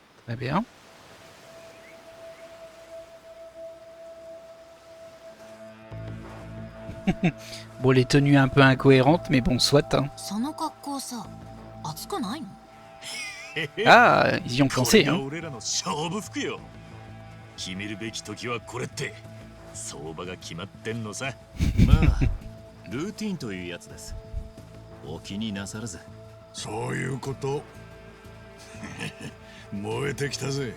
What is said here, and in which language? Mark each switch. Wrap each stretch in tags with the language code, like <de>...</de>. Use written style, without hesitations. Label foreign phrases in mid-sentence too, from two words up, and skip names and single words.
<fr>Très bien. Bon, les tenues un peu incohérentes, mais bon, soit. Hein.</fr> <ja>その格好さ暑くないの？</ja> <fr>Ah, ils y ont</fr> <ja>こ</ja> <fr>pensé.</fr> <ja>れが</ja> <fr>Hein.</fr> <ja>俺らの勝負服よ。決めるべき時はこれって相場が決まってんのさ。まあルーティンというやつです。お気になさらず。そういうこと燃えてきたぜ。</ja>